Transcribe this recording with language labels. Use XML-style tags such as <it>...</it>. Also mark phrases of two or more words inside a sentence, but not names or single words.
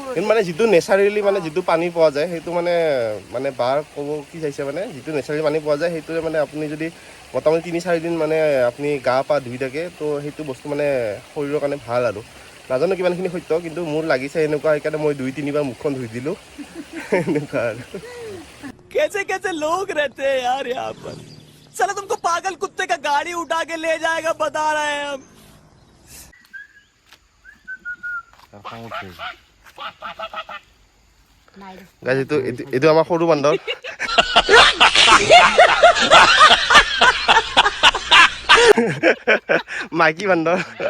<as>মানে যিটো নেচাৰেলি মানে যিটো পানী পোৱা যায় সেইটো মানে বাৰ ক'ব কি চাইছে, মানে যিটো নেচাৰেলি পানী পোৱা যায় সেইটোৱে মানে আপুনি যদি মোটামুটি 3-4 দিন মানে আপুনি গা পা ধুই থাকে, তো সেইটো বস্তু মানে শৰীৰৰ কাৰণে ভাল। আৰু নাজানো কিমানখিনি সত্য, কিন্তু মোৰ লাগিছে এনেকুৱা, সেইকাৰণে মই 2-3 বাৰ মুখখন ধুই দিলোঁ এনেকুৱা আৰু।</as> <hi>कैसे कैसे लोग रहते हैं यार यहाँ पर। साला तुमको पागल कुत्ते का गाड़ी उठा के ले जाएगा बता रहे हैं हम।</hi> <as>গাইজ এইটো আমাৰ সৰু বান্দৰ। মাইকী বান্দৰ।</as>